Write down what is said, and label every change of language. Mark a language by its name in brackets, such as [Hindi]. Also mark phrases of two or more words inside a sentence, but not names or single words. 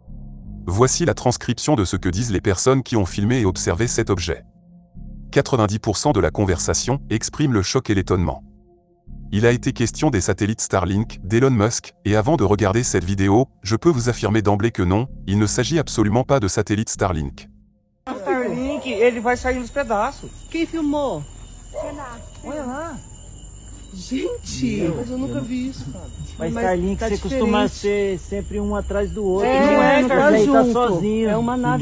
[French] Voici la transcription de ce que disent les personnes qui ont filmé et observé cet objet. 90% de la conversation exprime le choc et l'étonnement. Il a été question des satellites Starlink, d'Elon Musk, et avant de regarder cette vidéo, je peux vous affirmer d'emblée que non, il ne s'agit absolument pas de satellites Starlink. [Portuguese] Starlink, ele vai sair nos pedaços. Quem filmou? Olha lá. Gente, mas eu nunca vi isso. Mas Mas Starlink, tá você costuma diferente. ser sempre um atrás do outro. É, não é, não tá Carlos? Aí tá junto. sozinho. É uma nave